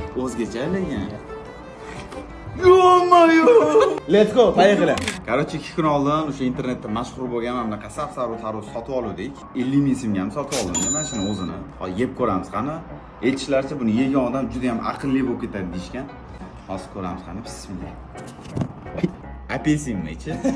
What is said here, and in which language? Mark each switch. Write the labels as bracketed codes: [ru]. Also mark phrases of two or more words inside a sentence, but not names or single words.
[uz] O'zgacha lekin. Yo-mayo. [en] Let's go, поехали. [uz] Короче, 2 kun oldin o'sha internetda mashhur bo'lgan mana bunaqa sapsariq tarvuz sotib oldik. 50 ming so'mga ham sotib oldim mana shuni o'zini. Hozir yeb ko'ramiz qani. Aytishlaricha buni yegan odam juda ham aqlli bo'lib ketadi deyshgan. Hozir ko'ramiz qani. Bismillah. Apelsinmi ichi?